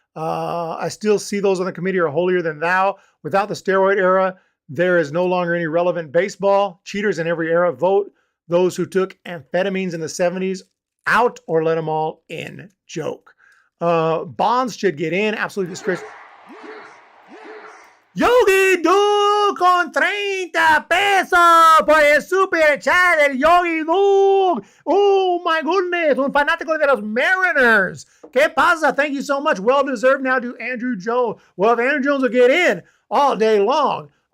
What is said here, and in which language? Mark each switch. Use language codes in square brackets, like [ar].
[en] I still see those on the committee are holier than thou. Without the steroid era, there is no longer any relevant baseball. Cheaters in every era vote. Those who took amphetamines in the 70s out or let them all in. Joke. Bonds should get in. Absolutely disgraceful. [es] Yogi Doug con 30 pesos por el super chat del Yogi Doug. [en] Oh my goodness, [es] un fanático de los Mariners. ¿Qué pasa? [en] Thank you so much. Well deserved now to Andrew Jones. Well, if Andrew Jones will get in all day long.